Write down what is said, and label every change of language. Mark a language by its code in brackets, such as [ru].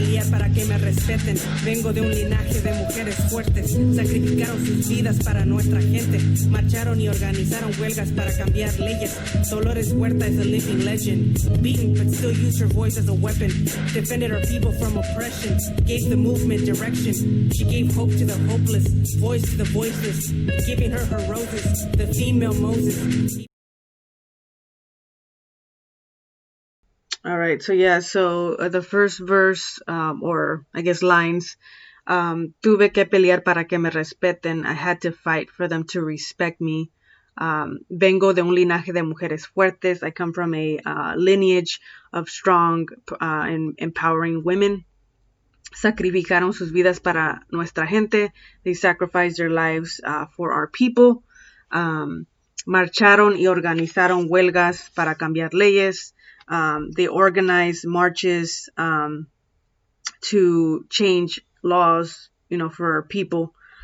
[es] Para que me respeten, vengo de un linaje de mujeres fuertes, sacrificaron sus vidas para nuestra gente, marcharon y organizaron huelgas para cambiar leyes. [en] Dolores Huerta is a living legend, beaten but still used her voice as a weapon, defended her people from oppression, gave the movement direction. She gave hope to the hopeless, voice to the voiceless, giving her roses, the female Moses. All right, so yeah, so the first verse, or I guess lines, [es] tuve que pelear para que me respeten. [en] I had to fight for them to respect me. [es] Vengo de un linaje de mujeres fuertes. [en] I come from a lineage of strong and empowering women. [es] Sacrificaron sus vidas para nuestra gente. [en] They sacrificed their lives for our people. [es] Marcharon y organizaron huelgas para cambiar leyes. [en] They organized marches to change laws, for our people.